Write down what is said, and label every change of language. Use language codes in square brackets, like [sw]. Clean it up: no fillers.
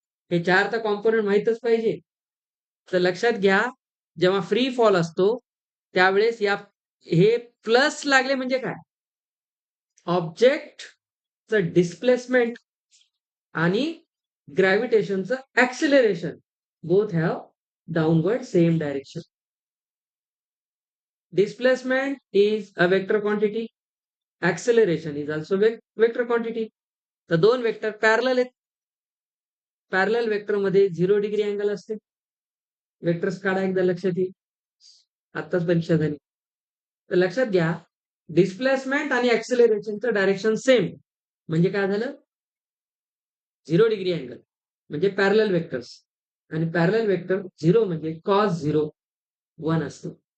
[mr] हे 4 तर कॉम्पोनंट माहीतच पाहिजे. तर लक्षात घ्या, जेव्हा फ्री फॉल असतो त्यावेळेस या हे प्लस लागले म्हणजे काय, ऑब्जेक्टचं डिस्प्लेसमेंट आणि ग्रॅव्हिटेशनचं acceleration [en] Both have downward same direction. Displacement is a vector quantity. Acceleration is also vector quantity. [mr] तर दोन वेक्टर पॅरलल आहेत. पॅरलल वेक्टर मध्ये 0 डिग्री अँगल असते. वेक्टर्स काढा एकदा, लक्षात येईल. आत्ताच परीक्षा झाली. तर लक्षात घ्या, डिस्प्लेसमेंट आणि ऍक्सिलरेशनचं डायरेक्शन सेम म्हणजे काय झालं, 0 डिग्री अँगल म्हणजे पॅरलल वेक्टर्स, आणि पॅरलल वेक्टर 0 म्हणजे कॉस 0 1 असतो.